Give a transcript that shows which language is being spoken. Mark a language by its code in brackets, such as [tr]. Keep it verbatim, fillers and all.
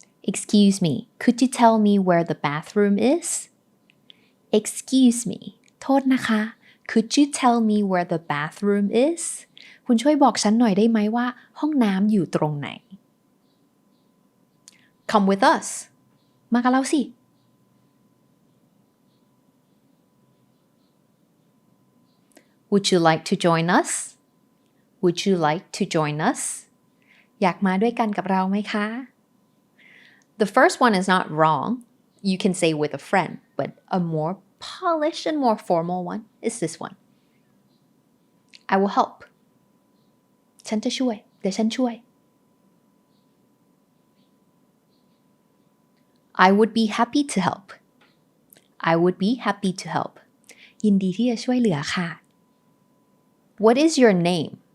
[en] Excuse me could you tell me where the bathroom is Excuse me [th] โทษนะคะ [en] Could you tell me where the bathroom is [th] คุณช่วยบอกฉันหน่อยได้ไหมว่าห้องน้ำอยู่ตรงไหน [en] Come with us [th] มากับเราสิ [en] Would you like to join us Would you like to join us [th] อยากมาด้วยกันกับเราไหมคะ [en] The first one is not wrong. You can say with a friend, but a more polished and more formal one is this one. I will help. [th] ฉันจะช่วย เดี๋ยวฉันช่วย [en] I would be happy to help. I would be happy to help. [th] ยินดีที่จะช่วยเหลือค่ะ [en] What is your name?